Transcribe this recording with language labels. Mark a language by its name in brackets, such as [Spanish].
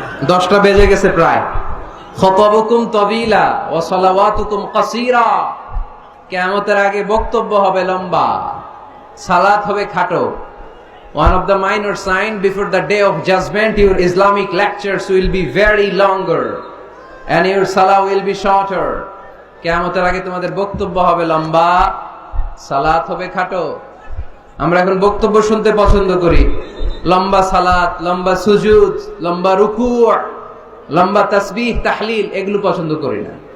[Bangla] 10টা বেজে গেছে প্রায়। [Arabic] খতাবুকুম তাবিলা ওয়া সালাওয়াতুকুম কাসীরা। [Bangla] কিয়ামতের আগে বক্তব্য হবে লম্বা, সালাত হবে খাটো। [English] One of the minor sign before the day of judgment, your Islamic lectures will be very longer and your salah will be shorter. [Bangla] কিয়ামতের আগে তোমাদের বক্তব্য হবে লম্বা, সালাত হবে খাটো। আমরা এখন বক্তব্য শুনতে পছন্দ করি, লম্বা সালাত, লম্বা সুজুদ, লম্বা রুকু', লম্বা তাসবিহ তাহলিল, এগুলো পছন্দ করি না।